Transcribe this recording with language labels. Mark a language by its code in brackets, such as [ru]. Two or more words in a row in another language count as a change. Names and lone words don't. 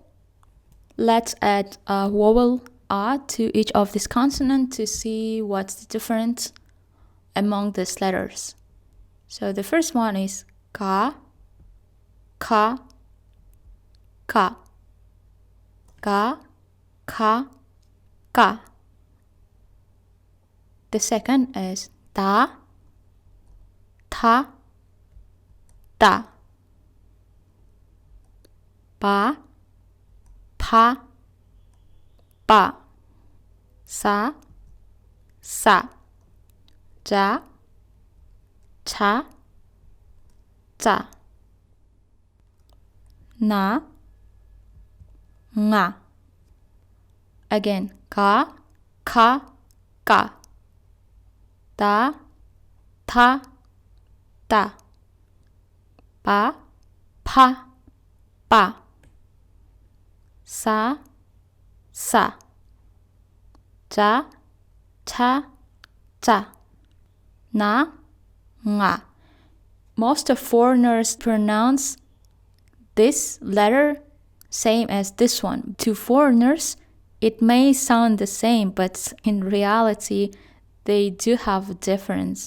[en] Let's add a vowel A to each of these consonants to see what's the difference among these letters. So the first one is ka, ka, ka, ka, ka, ka. The second is ta, ta, ta, pa, pa, pa, sa, sa, ja, cha, cha, na, nga. Again, ka, ka, ka, ta, ta, ta, pa, pa, pa, sa, sa, ja, cha, cha, na, nga. Most of foreigners pronounce this letter same as this one. To foreigners, it may sound the same, but in reality, they do have a difference.